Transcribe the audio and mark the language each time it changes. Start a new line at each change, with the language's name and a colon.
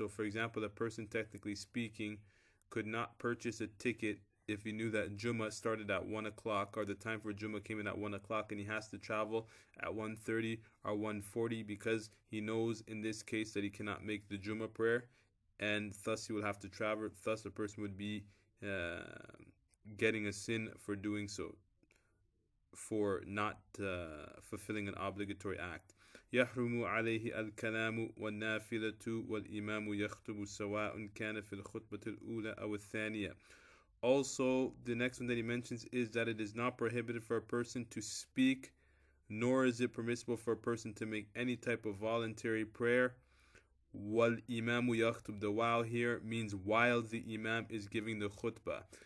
English: So for example, a person technically speaking could not purchase a ticket if he knew that Jummah started at 1 o'clock, or the time for Jummah came in at 1 o'clock, and he has to travel at 1:30 or 1:40 because he knows in this case that he cannot make the Jummah prayer, and thus he will have to travel. Thus a person would be getting a sin for doing so, for not fulfilling an obligatory act.
Arabic: يحرم عليه الكلام والنافلة والإمام يخطب سواء كان في الخطبة الأولى أو الثانية.
English: Also, the next one that he mentions is that it is not prohibited for a person to speak, nor is it permissible for a person to make any type of voluntary prayer. Wal imamu yaktub, the while here means while the imam is giving the khutbah.